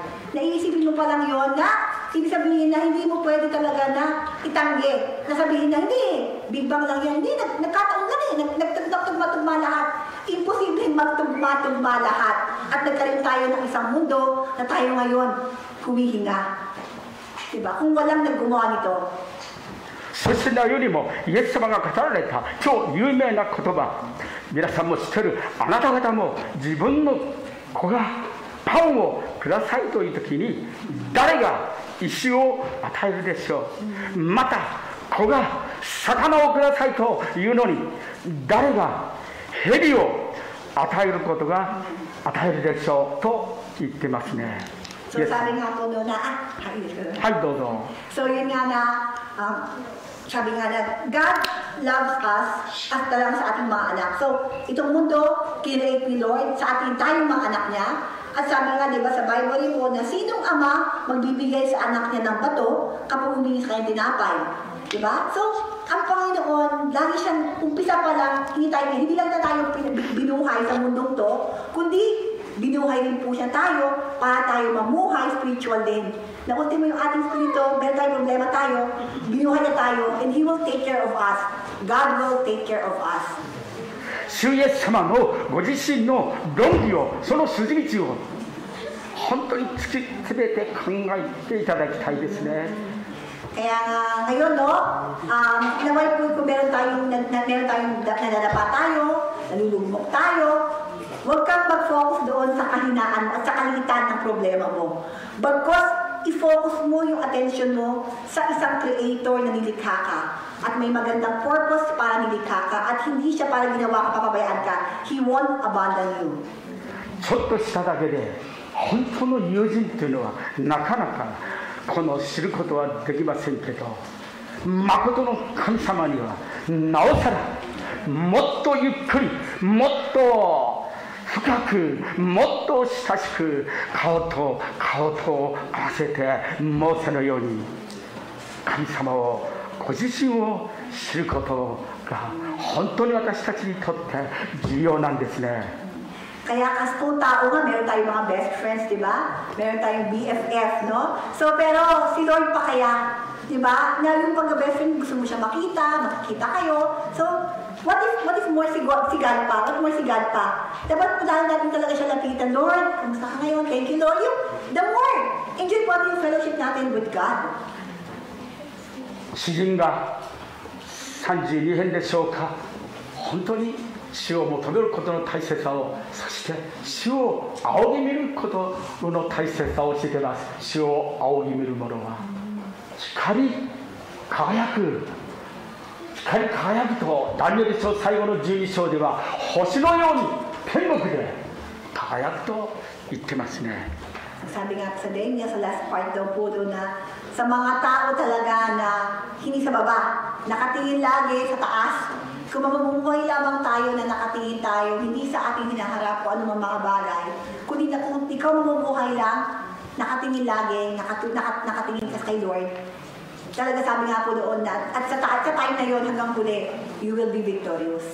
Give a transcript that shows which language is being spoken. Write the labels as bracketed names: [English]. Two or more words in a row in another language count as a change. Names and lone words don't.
[Filipino] Naiisipin mo pa lang yun na ibig sabihin na hindi mo pwede talaga na itanggi. Nasabihin na hindi, Big Bang lang yan. Hindi, nagkataon lang eh. Nagtugma-tugma lahat. Imposible magtugma-tugma lahat. At nagkaroon tayo ng isang mundo na tayo ngayon humihinga. Diba? Kung walang naggumawa nito. [Japanese] そして何よりもイエス様が語られた超有名な言葉、皆さんも知ってる、あなた方も自分の子がパンをくださいという時に誰が石を与えるでしょう。また子が魚をくださいというのに誰が蛇を与えることが与えるでしょうと言ってますね。 [Filipino] So sabi nga po doon na, [Japanese] はいどうぞ。 [Filipino] So yun nga na, sabi nga na, [English] God loves us [Filipino] at talagang sa ating mga anak. So itong mundo, kinreate ni Lord sa ating tayong mga anak niya. At sabi nga, di ba sa Bible po na sinong ama magbibigay sa anak niya ng bato kapag humingi sa kanyang tinapay. Di ba? So, ang Panginoon, lagi siyang umpisa pa lang, hindi lang na tayo binuhay sa mundong to, kundi binuhay din po siya tayo para tayo mamuhay spiritual din. Na ultimo yung ating spirito, meron tayong problema tayo, binuhay na tayo, [English] and He will take care of us. God will take care of us. [Japanese] 主イエス様のご自身の論理を、その筋道を本当に突き詰めて考えていただきたいですね。 [Filipino] Kaya ngayon, no, naway po kung meron tayong nadadapa tayo, nalulugmok tayo, huwag kang mag-focus doon sa kahinaan at sa kaliitan ng problema mo. Bagkos, i-focus mo yung attention mo sa isang creator na nilikha ka. At may magandang purpose para nilikha ka at hindi siya para ginawa ka, papabayaan ka. [English] He won't abandon you. [Japanese] ちょっとしただけで本当の友人っていうのはなかなかこの知ることはできませんけど、誠の神様にはなおさらもっとゆっくり、もっと深く、もっと親しく顔と顔と合わせてモーセのように神様を、ご自身を知ることが本当に私たちにとって重要なんですね。 [Filipino] Kaya as kung tao nga, meron tayong mga [English] best friends, [Filipino] di ba? Meron tayong BFF, no? So, pero si Lord pa kaya, di ba? Na yung pagka-best friend, gusto mo siya makita kayo. [English] So, what if more [Filipino] si God pa? [English] What more [Filipino] si God pa? Dapat puntahan natin talaga siya lapitan, Lord, kamusta ka ngayon? [English] Thank you, Lord. The more, enjoy [Filipino] po yung [English] fellowship natin with God. [Japanese] 詩人が32編でしょうか、本当に主を求めることの大切さを、そして主を仰ぎ見ることの大切さを教えています。主を仰ぎ見る者は光り輝く、光り輝くとダニエル書最後の12章では星のように天国で輝くと言ってますね。 [Filipino] Sabi nga sa Daniel, sa last part daw po doon na sa mga tao talaga na hindi sa baba, nakatingin lagi sa taas. Kung mamumuhay lamang tayo na nakatingin tayo, hindi sa ating hinaharap o anumang mga bagay, kundi na kung ikaw mamumuhay lang, nakatingin lagi, nakatingin ka kay Lord, talaga sabi nga po doon na, at sa time na yun hanggang huli, [English] you will be victorious.